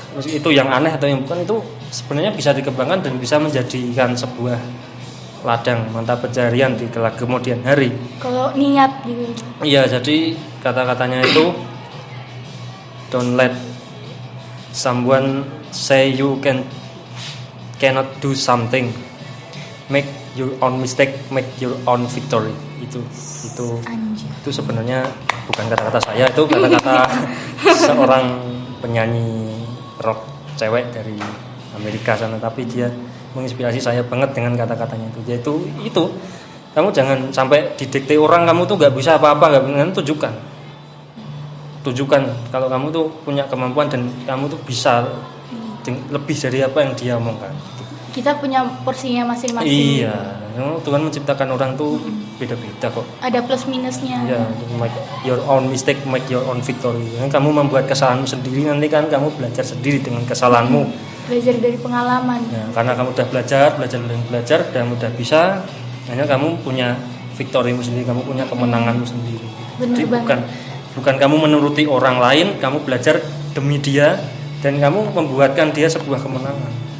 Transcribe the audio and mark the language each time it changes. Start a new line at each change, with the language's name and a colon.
Indonesian: Itu yang aneh atau yang bukan itu sebenarnya bisa dikembangkan dan bisa menjadikan sebuah ladang mata pencarian di kelak kemudian hari. Kalau niat gitu. Iya, jadi kata-katanya itu
English: don't let someone say you cannot do something. Make your own mistake, make your own victory.
Indonesian: Itu Anjir. itu sebenarnya bukan kata-kata saya, itu kata-kata seorang penyanyi rock cewek dari Amerika sana, tapi dia menginspirasi saya banget dengan kata-katanya itu. Yaitu itu kamu jangan sampai didikte orang kamu tuh nggak bisa apa-apa, nggak tunjukkan kalau kamu tuh punya kemampuan dan kamu tuh bisa lebih dari apa yang dia omongkan. Kita punya porsinya masing-masing. Iya, Tuhan menciptakan orang tuh beda-beda kok. Ada plus minusnya.
English: Ya, make your own mistake, make your own victory.
Indonesian: Kamu membuat kesalahanmu sendiri, nanti kan kamu belajar sendiri dengan kesalahanmu. Belajar dari pengalaman. Ya, karena kamu udah belajar, dan udah bisa, hanya kamu punya victorymu sendiri, kamu punya kemenanganmu sendiri. Bener Jadi banget. bukan kamu menuruti orang lain, kamu belajar demi dia dan kamu membuatkan dia sebuah kemenangan.